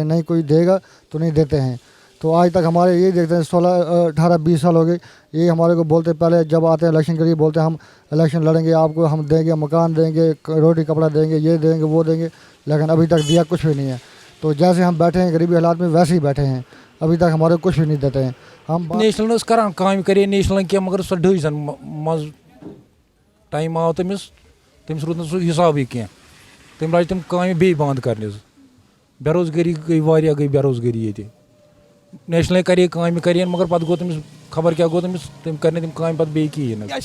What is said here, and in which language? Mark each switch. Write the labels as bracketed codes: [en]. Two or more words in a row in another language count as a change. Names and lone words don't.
[ur] نہیں کوئی دے گا تو نہیں دیتے ہیں. تو آج تک ہمارے یہی دیکھتے ہیں 18-20 سال ہو گئے یہ ہمارے کو بولتے پہلے جب آتے ہیں الیکشن کے لیے بولتے ہیں ہم الیکشن لڑیں گے آپ کو ہم دیں گے مکان دیں گے روٹی کپڑا دیں گے یہ دیں گے وہ دیں گے لیکن ابھی تک دیا کچھ بھی نہیں ہے. تو جیسے ہم بیٹھے ہیں غریبی حالات میں ویسے ہی بیٹھے ہیں ابھی تک ہمارے کو کچھ بھی نہیں دیتے ہیں. ہم [ks] نیشنل ٲس کران کامہِ کرے نیشنل کینٛہہ مگر سۄ ڈٔج زن منٛز ٹایم آو تٔمِس روٗد نہٕ سُہ حِسابٕے کینٛہہ. تٔمۍ لاجہِ تِم کامہِ بیٚیہِ بنٛد کرنہِ حظ. بے روزگٲری گٔے واریاہ گٔے بے روزگٲری ییٚتہِ. نیشنل کرے کامہِ کرین مگر پتہٕ گوٚو تٔمِس خبر کیٛاہ گوٚو تٔمِس تٔمۍ کَرِ نہٕ تِم کامہِ پتہٕ بیٚیہِ کِہیٖنۍ نہٕ.